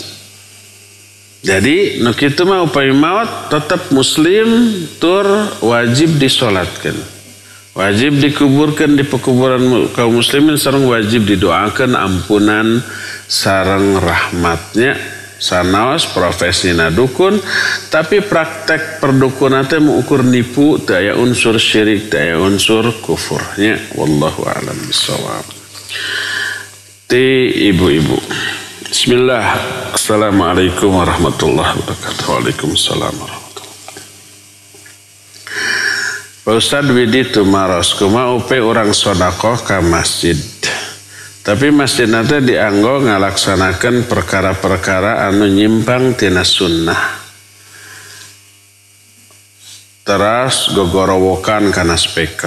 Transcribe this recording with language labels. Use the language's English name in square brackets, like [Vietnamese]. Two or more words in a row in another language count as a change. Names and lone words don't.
[Sundanese] Jadi nu kitu mah upami maot tetap muslim tur wajib disolatkeun, wajib dikuburkeun di pekuburan kaum muslimin sareng wajib didoakeun ampunan sareng rahmatnya. Sanaos profesina dukun tapi praktek perdukunan teh mengukur nipu teu aya unsur syirik teu aya unsur kufurnya. [Arabic] والله أعلم بالصواب. Ti ibu-ibu, bismillah. السلام عليكم ورحمة الله وبركاته وعليكم السلام ورحمة الله وبركاته. [Sundanese] Pak Ustad widi tumaros kumaha upe urang sedekah ka masjid Tapi masjid nate dianggo ngalaksanakan perkara-perkara anu nyimpang tina sunnah. Teras gogorowokan kana speaker.